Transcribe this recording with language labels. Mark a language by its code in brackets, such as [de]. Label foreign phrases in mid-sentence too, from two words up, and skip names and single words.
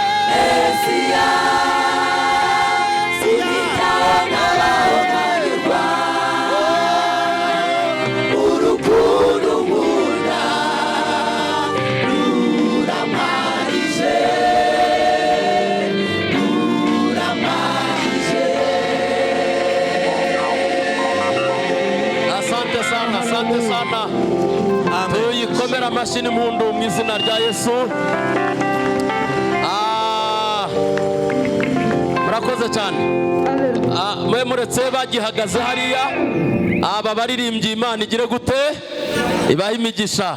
[rw] Mesiya, unyitaho nkabaho nanyurwa. Urukundo unkunda, ruramarije. Ruramarije. [sw] Asante sana, asante sana. [rw] Amen. Tuyikomere amashyi n'impundu mu izina rya Yesu. Ah, murakoze cyane. Ah, mwe muretse bagihagaze hariya, aba baririmbyi Imana igire gute? Ibahe imigisha.